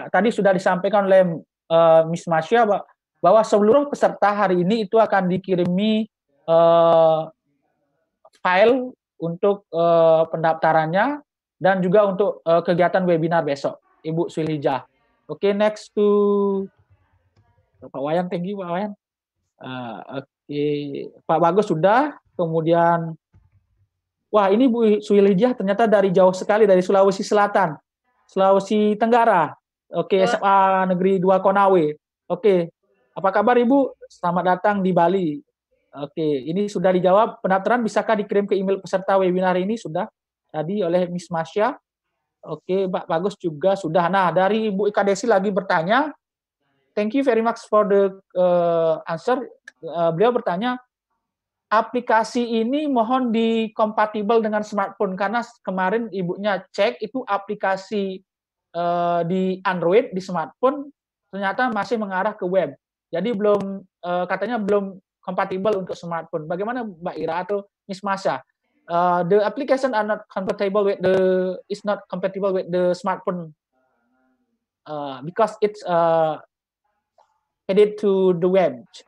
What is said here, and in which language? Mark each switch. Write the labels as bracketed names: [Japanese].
[Indonesian] Ya, tadi sudah disampaikan oleh Miss Masya bahwa seluruh peserta hari ini itu akan dikirimi file untuk pendaftarannya dan juga untuk kegiatan webinar besok, Ibu Suhijah. [English] Oke, next to Pak Wayan, thank you Pak Wayan. [Indonesian] Oke, Pak Bagus sudah, kemudian wah ini Bu Suhijah ternyata dari jauh sekali, dari Sulawesi Selatan, Sulawesi Tenggara. Oke, SMA Negeri 2 Konawe. Oke, apa kabar Ibu? Selamat datang di Bali. Oke, ini sudah dijawab. Pendaftaran bisakah dikirim ke email peserta webinar ini? Sudah tadi oleh Miss Masya. Oke, Pak Bagus juga sudah. Nah, dari Ibu Eka Desi lagi bertanya. [English] Thank you very much for the answer. [Indonesian] Beliau bertanya, aplikasi ini mohon dikompatibel dengan smartphone karena kemarin ibunya cek itu aplikasi di Android di smartphone ternyata masih mengarah ke web. Jadi belum katanya belum kompatibel untuk smartphone. Bagaimana Mbak Ira atau Miss Masya? [English] The application are not compatible with is not compatible with the smartphone because it's headed to the web.